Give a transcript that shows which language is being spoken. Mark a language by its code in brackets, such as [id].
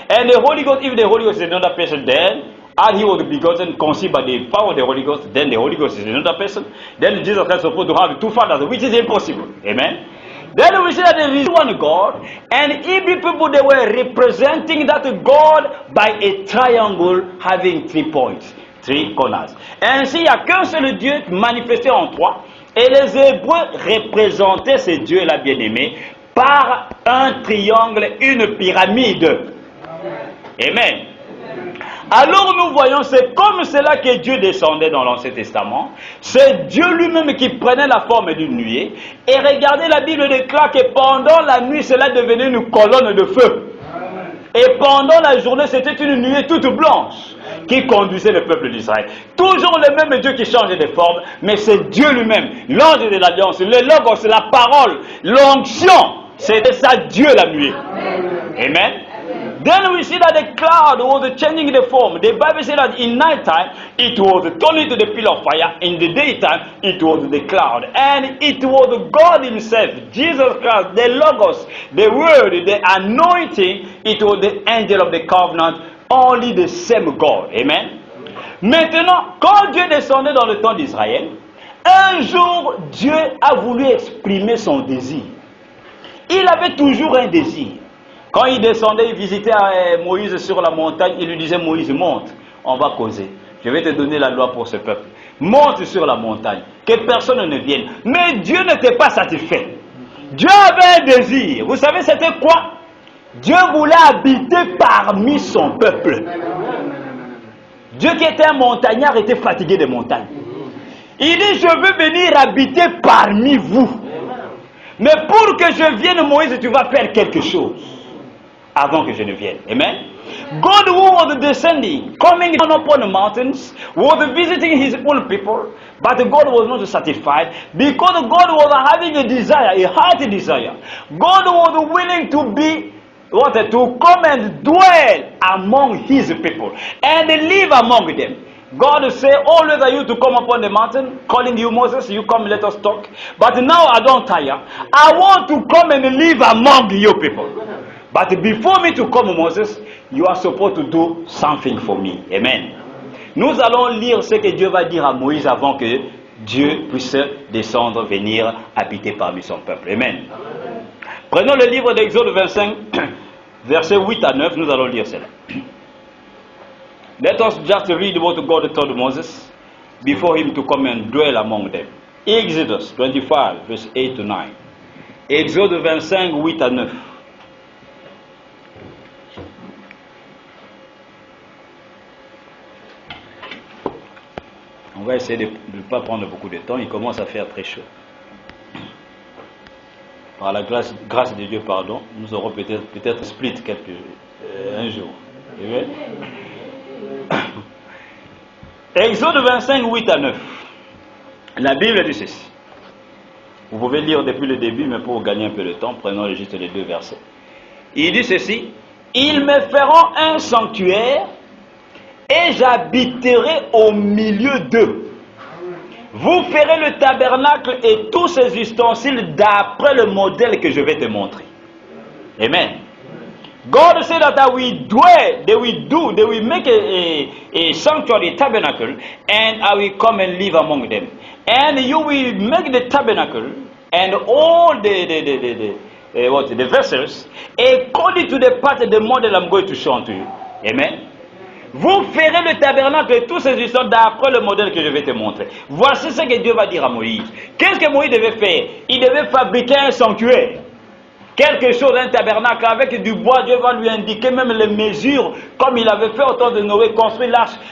[en] And the Holy Ghost, if the Holy Ghost is another person, then and he was begotten, conceived by the power of the Holy Ghost, then the Holy Ghost is another person. Then Jesus Christ is supposed to have two fathers, which is impossible. Amen. Then we see that there is one God, and Hebrew people, they were representing that God by a triangle having 3 points, 3 corners. [fr] Ainsi, il n'y a qu'un seul Dieu manifesté en trois, et les Hébreux représentaient ces dieux-là bien-aimés par un triangle, une pyramide. Amen. Alors nous voyons, c'est comme cela que Dieu descendait dans l'Ancien Testament. C'est Dieu lui-même qui prenait la forme d'une nuée. Et regardez, la Bible déclare que pendant la nuit, cela devenait une colonne de feu. Et pendant la journée, c'était une nuée toute blanche qui conduisait le peuple d'Israël. Toujours le même Dieu qui change de forme, mais c'est Dieu lui-même, l'ange de l'alliance, le logos, la parole, l'onction. C'était ça Dieu la nuée. Amen. [en] Then we see that the cloud was changing the form. The Bible says that in night time it was turned into the pillar of fire. In the daytime it was the cloud. And it was God himself, Jesus Christ, the Logos, the Word, the anointing. It was the angel of the covenant. Only the same God. Amen. [fr] Maintenant, quand Dieu descendait dans le temps d'Israël, un jour Dieu a voulu exprimer son désir. Il avait toujours un désir. Quand il descendait, il visitait Moïse sur la montagne, il lui disait, Moïse, monte, on va causer. Je vais te donner la loi pour ce peuple. Monte sur la montagne, que personne ne vienne. Mais Dieu n'était pas satisfait. Dieu avait un désir. Vous savez, c'était quoi? Dieu voulait habiter parmi son peuple. Dieu qui était un montagnard était fatigué des montagnes. Il dit, je veux venir habiter parmi vous. Mais pour que je vienne, Moïse, tu vas faire quelque chose avant que je ne vienne. Amen. [en] God who was descending, coming down upon the mountains, was visiting his own people, but God was not satisfied because God was having a desire, a heart desire. God was willing to be to come and dwell among his people and live among them. God said, always are you to come upon the mountain, calling you Moses, you come, let us talk. But now I don't tire. I want to come and live among you people. But before me to come, Moses, you are supposed to do something for me. Amen. [fr] Nous allons lire ce que Dieu va dire à Moïse avant que Dieu puisse descendre, venir habiter parmi son peuple. Amen. Prenons le livre d'Exode 25, versets 8 à 9, nous allons lire cela. [en] Let us just read what God told Moses before him to come and dwell among them. Exodus 25, verse 8 to 9. [fr] Exode 25, 8 à 9. On va essayer de ne pas prendre beaucoup de temps, il commence à faire très chaud. Par la grâce de Dieu, pardon, nous aurons peut-être split un jour. Amen. Exode 25, 8 à 9. La Bible dit ceci. Vous pouvez lire depuis le début, mais pour gagner un peu de temps, prenons juste les deux versets. Il dit ceci. Ils me feront un sanctuaire et j'habiterai au milieu d'eux. Vous ferez le tabernacle et tous ses ustensiles d'après le modèle que je vais te montrer. Amen. [en] God said that they will make a sanctuary, a tabernacle, and I will come and live among them. And you will make the tabernacle and all the vessels according to the pattern, the model I'm going to show to you. Amen. [fr] Vous ferez le tabernacle et tous ces ustensiles d'après le modèle que je vais te montrer. Voici ce que Dieu va dire à Moïse. Qu'est-ce que Moïse devait faire? Il devait fabriquer un sanctuaire. Quelque chose, un tabernacle avec du bois. Dieu va lui indiquer même les mesures, comme il avait fait au temps de Noé, construire l'arche.